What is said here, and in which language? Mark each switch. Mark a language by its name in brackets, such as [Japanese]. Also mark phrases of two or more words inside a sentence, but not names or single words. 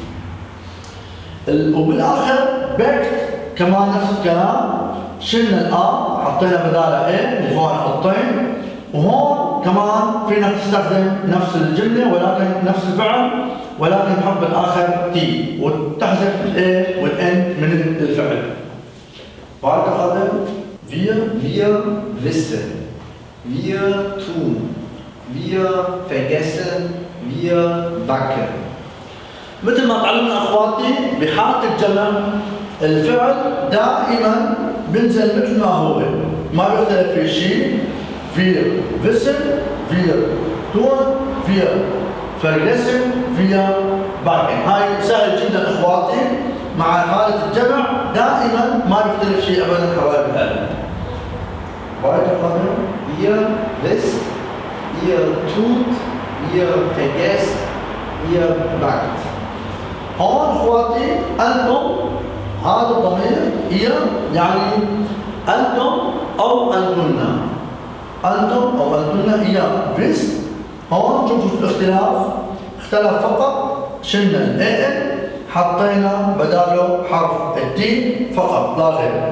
[Arabic] وبالاخر بيكت كمان نفس الكلام، شلنا الآ حطينا بدالها اي اللي هون حطين، وهون كمان فينا تستخدم نفس الجمله ولكن نفس الفعل ولكن نحط بالاخر تي وتحذف الاي والان من الفعل. [German] Weiter Vater, Wir wissen, wir tun, wir vergessen, wir backen. [Arabic] مثل ما تعلمنا اخواتي بحالة الجمع الفعل دائما بنزل مثل ما هو، ما بيختلف في شيء. [German] Wir wissen, wir tun, wir vergessen, wir backen. [Arabic] هاي سهل جدا اخواتي، مع حالة الجمع دائما ما بيختلف شيء ابدا حبايب القلب. [German] Weiter Vater, ihr wisst, ihr tut, ihr vergesst, ihr backt. [Arabic] هون اخواتي انتم هذا الضمير هي يعني انتم او انتن، انتم او انتن هي فيست. هون شوفوا الاختلاف، اختلف فقط شلنا الاي حطينا بداله حرف التي فقط لا غير.